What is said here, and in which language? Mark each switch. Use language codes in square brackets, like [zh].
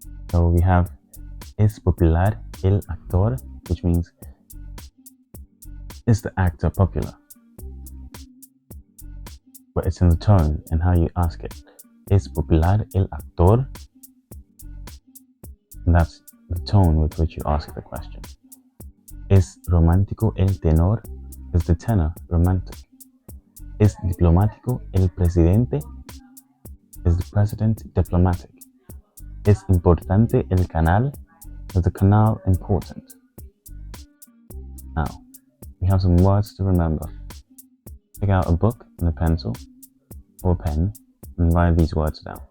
[en] So we have es popular el actor, which means is the actor popular? But it's in the tone and how you ask it. Es popular el actor? And that's the tone with which you ask the question. [es] Es romántico el tenor? Is the tenor romantic? Es diplomático el presidente? [en] Is the president diplomatic? Es importante el canal? Is the canal important? Now, we have some words to remember. Pick out a book and a pencil or a pen and write these words down.